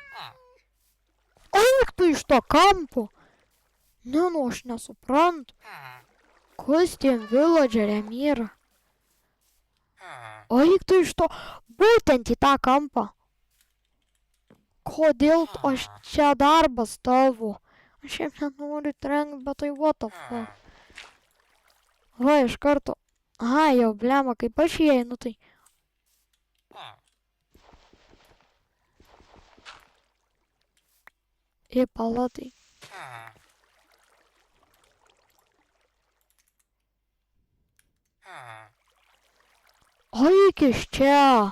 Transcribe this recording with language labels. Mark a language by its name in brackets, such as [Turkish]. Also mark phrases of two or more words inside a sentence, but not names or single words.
[Lithuanian] Eik tu iš to kampo. Ne, nu, aš nesuprantu. Kas tiem villageriam yra? Eik tu iš to, būtent į tą kampą. Kodėl aš čia darbas tavo? Aš jam nenoriu trenkti, bet tai [English] what the fuck. [Lithuanian] Va, iš karto. Aha, jau blema, kaip aš įeinu, tai... Į palatai. Eik iš čia.